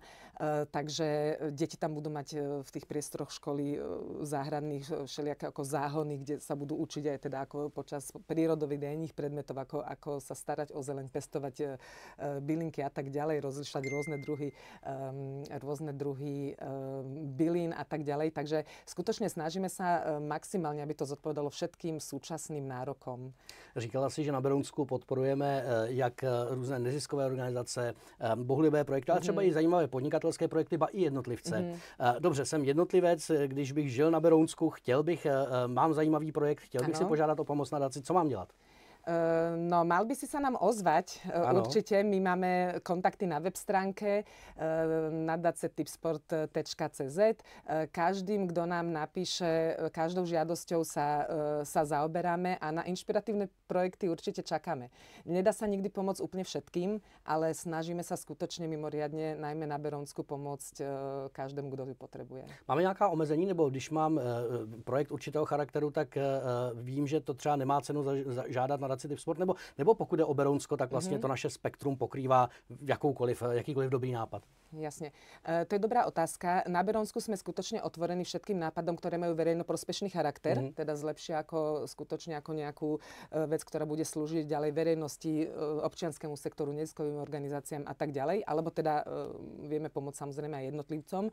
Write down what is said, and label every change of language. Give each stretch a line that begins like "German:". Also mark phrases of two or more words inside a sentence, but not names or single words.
Slovak: Takže deti tam budú mať v tých priestoroch školy záhradných všelijaké ako záhony, kde sa budú učiť aj teda ako počas prírodových predmetov, ako sa starať o zeleň, pestovať bylinky a tak ďalej, rozlišovať rôzne druhy bylín a tak ďalej. Takže skutočne snažíme sa maximálne, aby to zodpovedalo všetkým súčasným nárokom.
Czech: Říkala si, že na Berounsku podporujeme jak různé neziskové organizace, bohulibé projekty, ale třeba i zajímavé podnikatelské projekty, ba i jednotlivce. Dobře, jsem jednotlivec, když bych žil na Berounsku, mám zajímavý projekt, chtěl bych si požádat o pomoc nadaci, co mám dělat?
Slovak: No, mal by si sa nám ozvať. Určite. My máme kontakty na web stránke nadace-tipsport.cz. Každým, kto nám napíše, každou žiadosťou sa zaoberáme a na inšpiratívne projekty určite čakáme. Nedá sa nikdy pomôcť úplne všetkým, ale snažíme sa skutočne mimoriadne, najmä na Berounsku, pomôcť každému, kto ju potrebuje.
Czech: Máme nějaká omezení, nebo když mám projekt určitého charakteru, tak vím, že to třeba nemá cenu žádat na Tipsport, nebo pokud je o Berounsko, tak vlastně to naše spektrum pokrývá jakýkoliv dobrý nápad?
Slovak: Jasne. To je dobrá otázka. Na Berounsku sme skutočne otvorení všetkým nápadom, ktoré majú verejnoprospešný charakter, teda zlepšia skutočne ako nejakú vec, ktorá bude slúžiť ďalej verejnosti, občianskému sektoru, neziskovým organizáciám a tak ďalej, alebo teda vieme pomôcť samozrejme aj jednotlivcom.